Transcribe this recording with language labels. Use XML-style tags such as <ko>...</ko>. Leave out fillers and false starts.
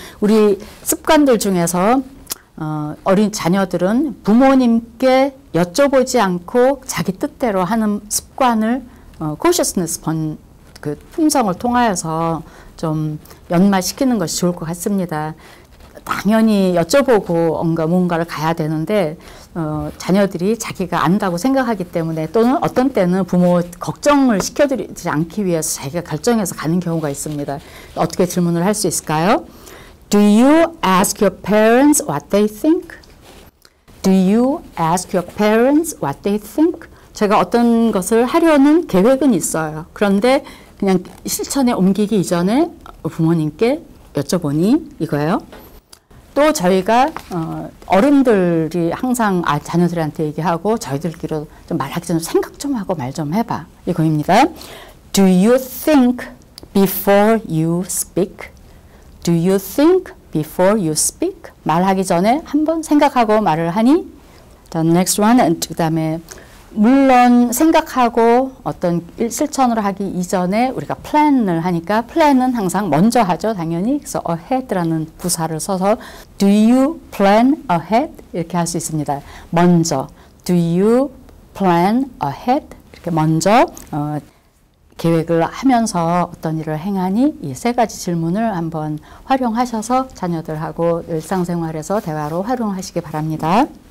<ko>우리 습관들 중에서 어린 자녀들은 부모님께 여쭤보지 않고 자기 뜻대로 하는 습관을 cautiousness 그 품성을 통하여서 좀 연마시키는 것이 좋을 것 같습니다. 당연히 여쭤보고 뭔가를 가야 되는데 자녀들이 자기가 안다고 생각하기 때문에 또는 어떤 때는 부모 걱정을 시켜드리지 않기 위해서 자기가 결정해서 가는 경우가 있습니다. 어떻게 질문을 할 수 있을까요?</ko> <en>Do you ask your parents what they think? Do you ask your parents what they think?</en> <ko>제가 어떤 것을 하려는 계획은 있어요. 그런데 그냥 실천에 옮기기 이전에 부모님께 여쭤보니 이거예요. 또 저희가 어른들이 항상 자녀들한테 얘기하고 저희들끼리 좀 말하기 전에 생각 좀 하고 말 좀 해봐. 이거입니다.</ko> <en>Do you think before you speak? Do you think before you speak?</en> <ko>말하기 전에 한번 생각하고 말을 하니?</ko> <en>The next one,</en> <ko>그 다음에 물론 생각하고 어떤 실천을 하기 이전에 우리가 plan을 하니까 plan은 항상 먼저 하죠, 당연히. 그래서 ahead라는 부사를 써서</ko> <en>Do you plan ahead?</en> <ko>이렇게 할 수 있습니다. 먼저</ko> <en>Do you plan ahead?</en> <ko>이렇게 먼저 계획을 하면서 어떤 일을 행하니? 이 세 가지 질문을 한번 활용하셔서 자녀들하고 일상생활에서 대화로 활용하시기 바랍니다.</ko>